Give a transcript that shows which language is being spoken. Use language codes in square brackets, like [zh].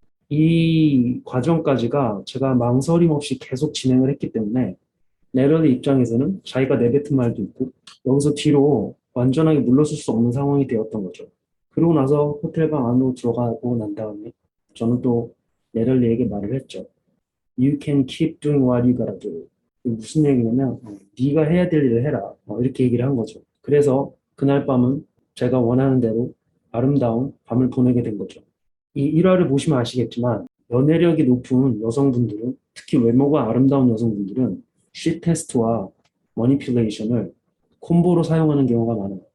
[ko] 이 과정까지가 제가 망설임 없이 계속 진행을 했기 때문에 네런의 입장에서는 자기가 내뱉은 말도 있고 여기서 뒤로 완전하게 물러설 수 없는 상황이 되었던 거죠. 그러고 나서 호텔방 안으로 들어가고 난 다음에 저는 또 내럴리에게 말을 했죠. [en] You can keep doing what you gotta do. [ko] 이게 무슨 얘기냐면 네가 해야 될 일을 해라. 이렇게 얘기를 한 거죠. 그래서 그날 밤은 제가 원하는 대로 아름다운 밤을 보내게 된 거죠. 이 일화를 보시면 아시겠지만 연애력이 높은 여성분들은 특히 외모가 아름다운 여성분들은 시 테스트와 머니퓰레이션을 콤보로 사용하는 경우가 많아요.